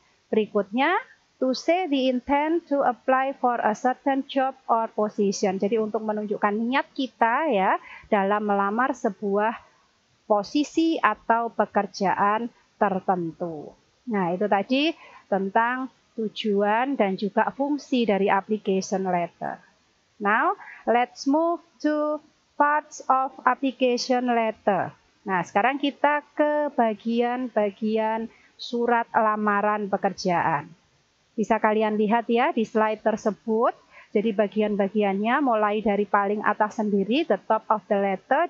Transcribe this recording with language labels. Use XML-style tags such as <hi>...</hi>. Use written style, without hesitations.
<id>Berikutnya,</id> <en>to say the intent to apply for a certain job or position.</en> <id>Jadi untuk menunjukkan niat kita ya dalam melamar sebuah posisi atau pekerjaan tertentu. Nah, itu tadi tentang tujuan dan juga fungsi dari application letter.</id> <en>Now, let's move to parts of application letter.</en> <id>Nah, sekarang kita ke bagian-bagian surat lamaran pekerjaan. Bisa kalian lihat ya di slide tersebut. Jadi bagian-bagiannya mulai dari paling atas sendiri,</id> <en>the top of the letter.</en>